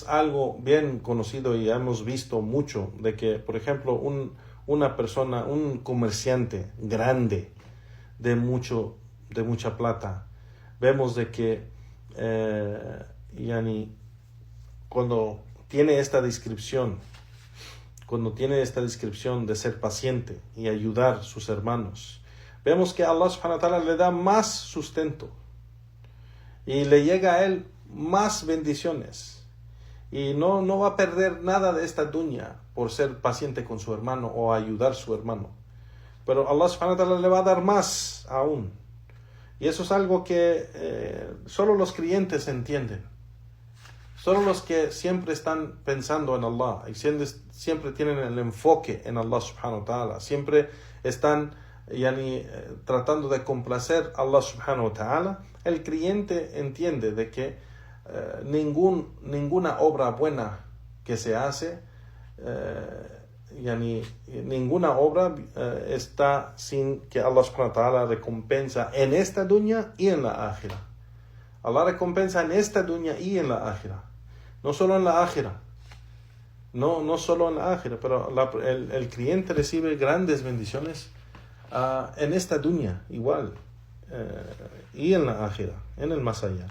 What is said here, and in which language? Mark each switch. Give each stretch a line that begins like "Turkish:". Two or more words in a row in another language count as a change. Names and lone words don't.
Spanish: algo bien conocido y hemos visto mucho, de que, por ejemplo, una persona, un comerciante grande de mucha plata, vemos de que cuando tiene esta descripción de ser paciente y ayudar a sus hermanos, vemos que
Arabic: الله سبحانه وتعالى
Spanish: le da más sustento y le llega a él más bendiciones, y no va a perder nada de esta dunya por ser paciente con su hermano o ayudar a su hermano, pero
Arabic: الله سبحانه وتعالى
Spanish: le va a dar más aún. Y eso es algo que solo los creyentes entienden, solo los que siempre están pensando en Allah y siempre tienen el enfoque en
Arabic: الله سبحانه وتعالى,
Spanish: siempre están tratando de complacer a
Arabic: الله سبحانه وتعالى.
Spanish: El creyente entiende de que ninguna obra buena que se hace, ninguna obra está sin que
Arabic: الله سبحانه وتعالى
Spanish: recompensa en esta dunya y en la ákhira. Allah recompensa en esta dunya y en la ákhira, no solo en la ákhira. No solo en la ákhira, pero el creyente recibe grandes bendiciones en esta dunya igual, y en la ákhira, en el más allá.